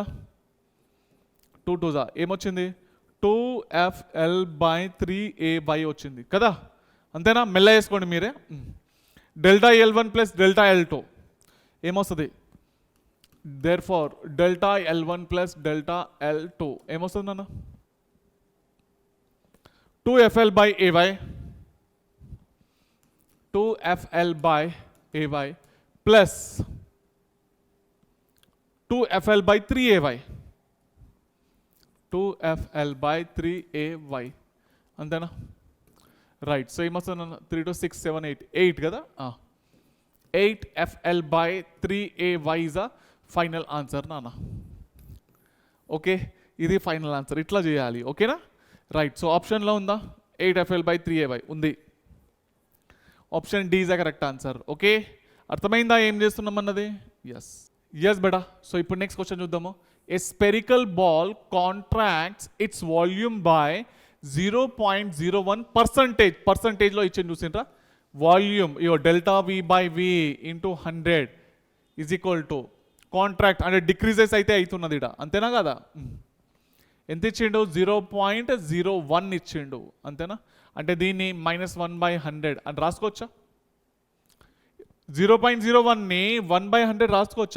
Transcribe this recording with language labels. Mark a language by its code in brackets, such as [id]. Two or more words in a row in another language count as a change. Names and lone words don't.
[te] 2 2 ఏమొచ్చింది? 2FL/3AY వచ్చింది కదా, అంతేనా? మెల్ల వేసుకోండి మీరే. [en] delta L1 plus delta L2 [te] ఏమొస్తుంది? [en] therefore delta L1 plus delta L2 [te] ఏమొస్తుంది అన్న? [en] 2FL/AY 2FL/AY ay plus 2fl by 3ay. 2fl by 3ay [te] అంతేనా? [en] right. so [te] ఏమొస్తుంది 3 to 6 7 8 8 కదా. [en] 8fl by 3ay is a final answer నాన్న. [te] ఓకే, ఇది [en] final answer. [te] ఇట్లా చేయాలి. ఓకేనా? రైట్. సో ఆప్షన్లో ఉందా [en] 8fl by 3ay [te] ఉంది. [en] option D is the correct answer. [te] ఓకే, అర్థమైందా ఏం చేస్తున్నాం అన్నది? ఎస్ బెటా. సో ఇప్పుడు [en] next question [te] చూద్దాము. [en] a spherical ball contracts its volume by 0.01%. [te] పర్సంటేజ్లో ఇచ్చింది చూసిండ్రా. [en] volume delta V by V into 100 is equal to contract [te] అంటే డిక్రీజెస్ అయితే అవుతున్నది ఇడ, అంతేనా కదా? ఎంత ఇచ్చిండు? 0.01 ఇచ్చిండు, అంతేనా? అంటే దీన్ని -1/100 అని రాసుకోవచ్చా? 0.01ని 1/100 రాసుకోవచ్చా?